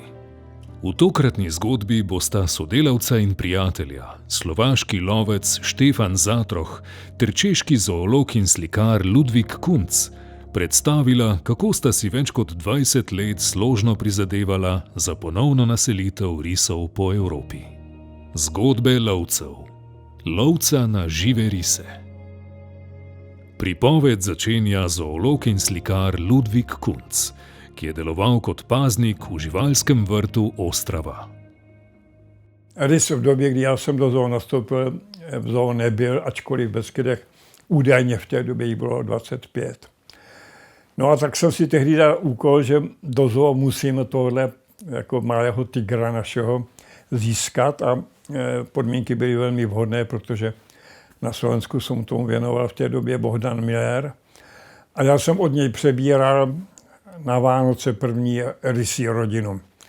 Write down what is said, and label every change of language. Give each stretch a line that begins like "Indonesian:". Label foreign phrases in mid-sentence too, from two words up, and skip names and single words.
Slovenian: V tokratni zgodbi bosta sodelavca in prijatelja, slovaški lovec Štefan Zatroh ter češki zoolog in slikar Ludvik Kunc, predstavila, kako sta si več kot 20 let složno prizadevala za ponovno naselitev risov po Evropi. Zgodbe lovcev. Lovca na žive rise. Pripoved začenja zoolog in slikar Ludvik Kunc, ki je deloval kot paznik v živalskem vrtu Ostrava.
Czech: Rys v době, kdy já jsem do zoo nastoupil, v zoo nebyl, ačkoliv v Beskydech údajně v té době jich bylo 25. No a tak jsem si tehdy dal úkol, že do zoo musíme tohle jako malého tygra našeho získat a podmínky byly velmi vhodné, protože na Slovensku jsem tomu věnoval v té době Bohdan Miller a já jsem od něj přebíral na Vánoce první rysí rodinu.